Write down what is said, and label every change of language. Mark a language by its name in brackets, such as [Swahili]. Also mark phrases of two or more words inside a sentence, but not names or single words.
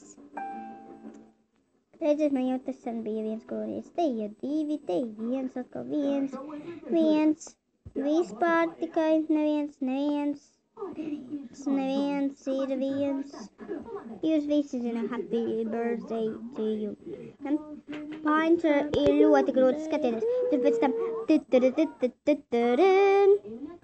[Latvian] Redziet, man jau tas sen bija viens kronītis. Te ir 2, te ir 1, atkal 1. Vispār tikai neviens ir 1. Jūs visi zināt, [English] happy birthday to you. [Latvian] Pointer ir ļoti grūti, skatieties. Tad pēc tam